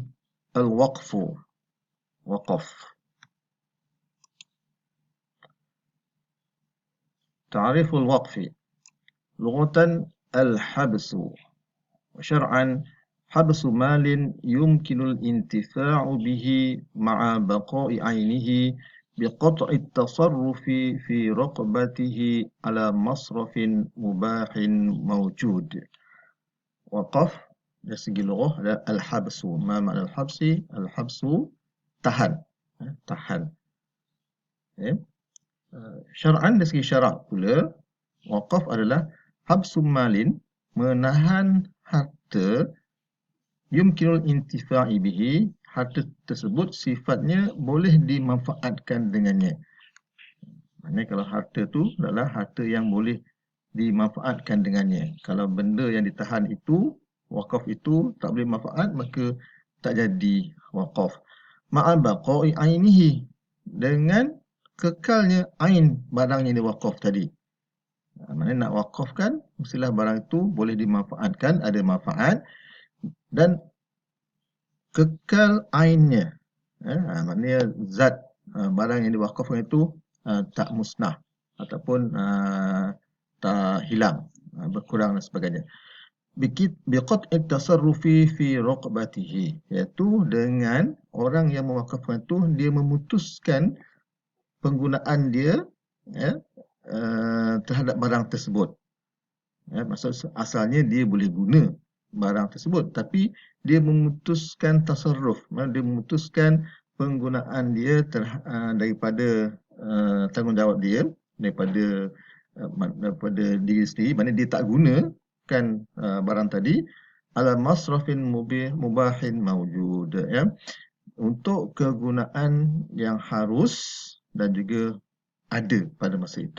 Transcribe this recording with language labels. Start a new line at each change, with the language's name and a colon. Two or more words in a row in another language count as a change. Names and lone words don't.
Arabic: الوقف، وقف. تعريف الوقف. لغةً الحبس. وشرعاً حبس مال يمكن الانتفاع به مع بقاء عينه بقطع التصرف في رقبته على مصرف مباح موجود.
Malay: Waqaf dari segi lughah ada al-habsu. Ma makna al-habsi? Al-habsu tahan. Tahan. Okay. Syar'an dari segi syarak pula, waqaf adalah
Arabic: حبس مال,
Malay: menahan harta,
Arabic: يمكن الانتفاع به,
Malay: harta tersebut sifatnya boleh dimanfaatkan dengannya. Maksudnya kalau harta tu adalah harta yang boleh dimanfaatkan dengannya. Kalau benda yang ditahan itu, waqaf itu tak boleh manfaat, maka tak jadi waqaf.
Arabic: مع بقاء عينه,
Malay: dengan kekalnya ain barang yang diwakaf tadi. Maknanya nak wakafkan, mestilah barang itu boleh dimanfaatkan, ada manfaat dan kekal ainnya. Maknanya zat barang yang diwakafkan itu tak musnah ataupun tak hilang, berkurang dan sebagainya.
Arabic: بقطع التصرف في رقبته,
Malay: iaitu dengan orang yang mewakafkan itu dia memutuskan penggunaan dia ya, terhadap barang tersebut. Maksud asalnya dia boleh guna barang tersebut, tapi dia memutuskan tasarruf, dia memutuskan penggunaan dia daripada tanggungjawab dia, daripada diri sendiri, maknanya dia tak gunakan barang tadi
Arabic: على مصرف مباح موجود,
Malay: ya, untuk kegunaan yang harus dan juga ada pada masa itu.